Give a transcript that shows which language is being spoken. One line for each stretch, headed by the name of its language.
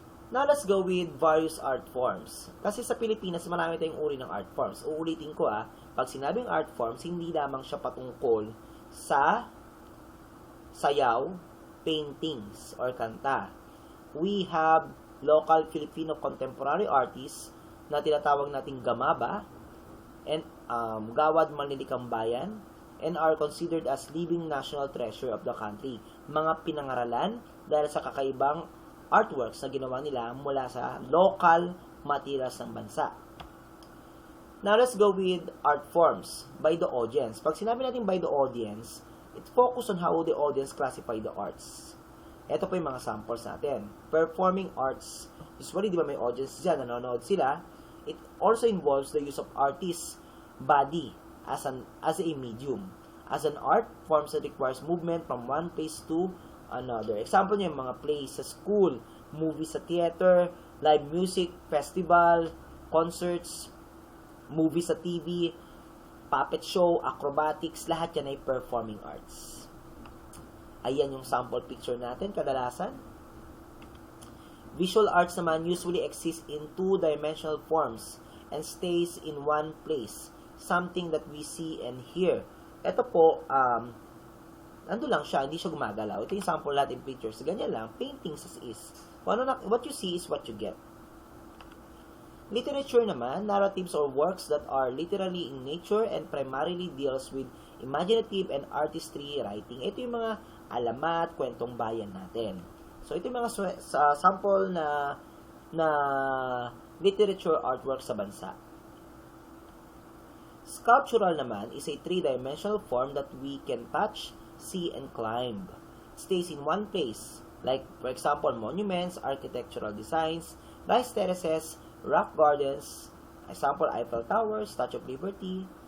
English: Now, let's go with various art forms.
Filipino: Kasi sa Pilipinas, marami tayong uri ng art forms. Uulitin ko pag sinabing art forms, hindi lamang siya patungkol sa sayaw, paintings, or kanta.
English: We have local Filipino contemporary artists
Filipino: na tinatawag nating gamaba and gawad manlilikang bayan
English: and are considered as living national treasure of the country.
Filipino: Mga pinangaralan dahil sa kakaibang artworks na ginawa nila mula sa local materials ng bansa.
English: Now, let's go with art forms by the audience.
Filipino: Pag sinabi natin
English: by the audience, it focus on how the audience classify the arts.
Filipino: Ito po yung mga samples natin. Performing arts. Usually, di ba may audience dyan, nanonood sila.
English: It also involves the use of artist's body as a medium. As an art forms that requires movement from one place to another. Example niya yung mga plays sa school, movies sa theater, live music, festival, concerts, movies sa TV, puppet show, acrobatics,
Filipino: lahat yan ay
English: performing arts.
Filipino: Ayan yung sample picture natin kadalasan.
English: Visual arts naman usually exist in two-dimensional forms and stays in one place, something that we see and hear.
Filipino: Ito po, ando lang siya, hindi siya gumagalaw. Ito yung sample natin pictures. Ganyan lang,
English: paintings as is. What you see is what you get. Literature naman, narratives or works that are literally in nature and primarily deals with imaginative and artistry writing.
Filipino: Ito yung mga alamat, kwentong bayan natin. So, ito yung mga sample na literature artwork sa bansa.
English: Sculptural naman is a three-dimensional form that we can touch, see, and climb. It stays in one place, like, for example, monuments, architectural designs, rice terraces, rock gardens, example, Eiffel Tower, Statue of Liberty.